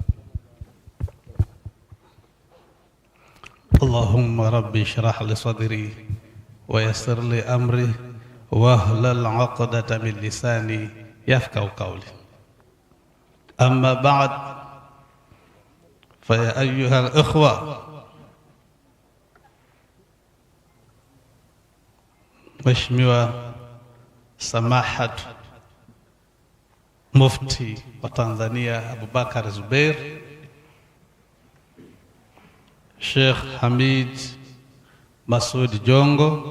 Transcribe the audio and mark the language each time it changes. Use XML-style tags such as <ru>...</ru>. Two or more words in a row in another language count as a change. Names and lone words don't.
<ar>اللهم ربي اشرح لي صدري ويسر لي أمري واحلل عقدة من لساني يفقهوا قولي. أما بعد، فيا أيها الإخوة،</ar> <sw>Mheshimiwa Samahat Mufti wa Tanzania Abubakar Zubeir, Sheikh Hamid Masud Jongo,</sw>